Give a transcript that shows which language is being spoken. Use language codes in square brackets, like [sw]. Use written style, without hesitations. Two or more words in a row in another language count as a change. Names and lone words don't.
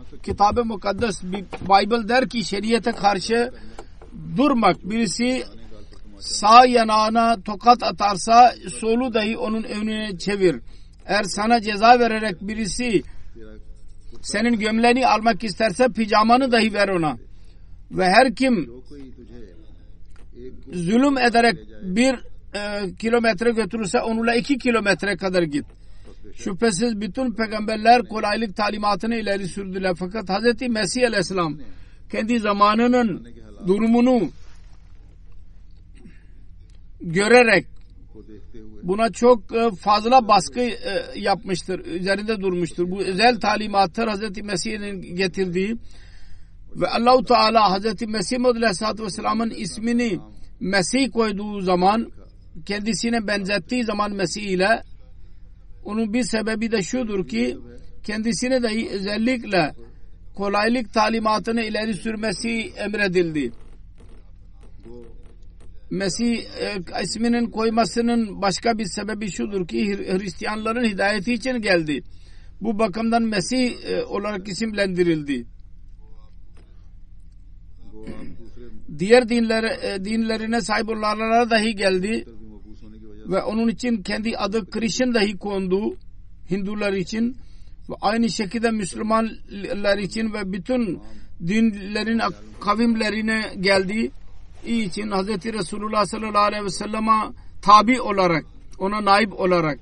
[tr] Kitab-ı Mukaddes Bible der ki şeriate karşı durmak. Birisi sağ yanağına tokat atarsa solu dahi onun önüne çevir. Eğer sana ceza vererek birisi senin gömleğini almak isterse pijamanı dahi ver ona. ve her kim [ur] جو کوئی تجھے ایک [tr] zulüm ederek bir kilometre götürürse onunla 2 kilometre kadar git. Şüphesiz bütün peygamberler kolaylık talimatını ileri sürdüler. Fakat Hz. Mesih Aleyhisselam kendi zamanının durumunu görerek [ur] کو دیکھتے ہوئے [tr] buna çok fazla baskı yapmıştır. Üzerinde durmuştur. Bu özel talimatlar Hz. Mesih'in getirdiği ve Allah-u Teala Hz. Mesih [ar] عليه الصلاة والسلام'ın [tr] ismini Mesih koyduğu zaman, kendisine benzettiği zaman Mesih ile, onun bir sebebi de şudur ki kendisine dahi özellikle kolaylık talimatını ileri sürmesi emredildi. Mesih isminin koymasının başka bir sebebi şudur ki Hristiyanların hidayeti için geldi. Bu bakımdan Mesih olarak isimlendirildi. [ur] وہ آپ دوسرے [tr] Diğer dinlerine sahip olanlara dahi geldi [ur] بھی مبعوث ہونے کی وجہ [tr] ve onun için kendi adı Krishna dahi kondu Hindular için ve aynı şekilde Müslümanlar için ve bütün dinlerin kavimlerine geldiği için Hz. Resulullah [ar] صلى الله عليه وسلم'e [tr] tabi olarak, ona naib olarak.